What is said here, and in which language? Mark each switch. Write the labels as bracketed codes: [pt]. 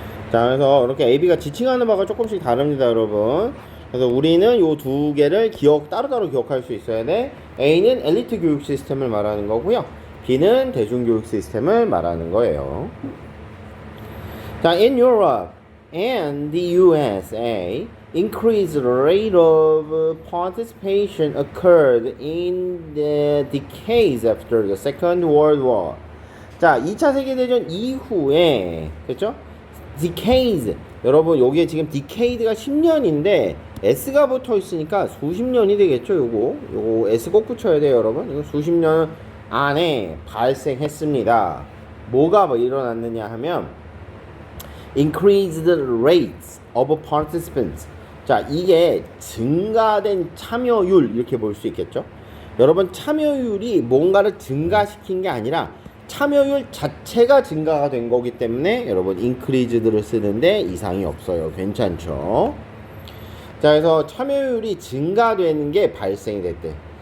[ko] 자, 그래서 이렇게 AB가 지칭하는 바가 조금씩 다릅니다, 여러분. 그래서 우리는 요 두 개를 따로따로 기억할 수 있어야 돼. A는 엘리트 교육 시스템을 말하는 거고요. B는 대중교육 시스템을 말하는 거예요. [en] 자, in Europe and the USA, increased rate of participation occurred in the decades after the Second World War. [ko] 자, 2차 세계대전 이후에, 그렇죠? [en] decades. [ko] 여러분, 요게 지금 decade가 10년인데 S가 붙어 있으니까 수십 년이 되겠죠, 요거 S 꼭 붙여야 돼요, 여러분. 이거 수십 년 안에 발생했습니다. 뭐가 일어났느냐 하면 [en] increased rates of participants. [ko] 자, 이게 증가된 참여율 이렇게 볼 수 있겠죠. 여러분, 참여율이 뭔가를 증가시킨 게 아니라 참여율 자체가 증가가 된 거기 때문에 여러분 increased를 쓰는데 이상이 없어요. 괜찮죠? 자, 그래서 참여율이 증가되는 게 발생이 됐대.